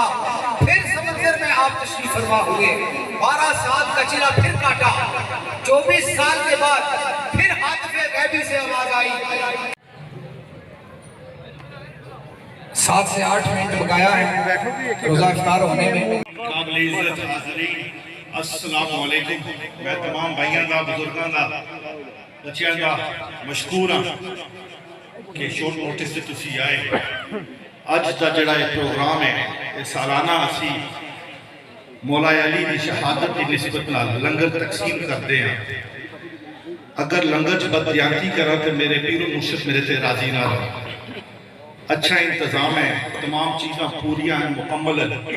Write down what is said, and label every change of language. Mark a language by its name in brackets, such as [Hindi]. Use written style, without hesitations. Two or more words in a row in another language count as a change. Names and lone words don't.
[Urdu] پھر سمندر میں آپ تشریف فرما ہوئے، 12 سال کا چلا پھر کاٹا، 24 سال کے بعد پھر حاتف غیبی سے آواز آئی۔ 7 سے 8 منٹ بقایا ہے روزہ افطار ہونے میں۔ قابل عزت حاضرین [Arabic] السلام علیکم۔ [Punjabi] میں تمام بھائیاں دا، بزرگاں دا، بچیاں دا مشکور ہاں کہ شورٹ نوٹس سے تسی آئے۔ اج دا جڑا یہ پروگرام ہے یہ سالانہ اسی مولا علی کی شہادت کی نسبت نال لنگر تقسیم کرتے ہیں. اگر لنگر بددیانتی کرا تو میرے پیر و مرشد میرے تے راضی نہ رہا. اچھا انتظام ہے, تمام چیزاں پوریاں ہیں, مکمل ہے.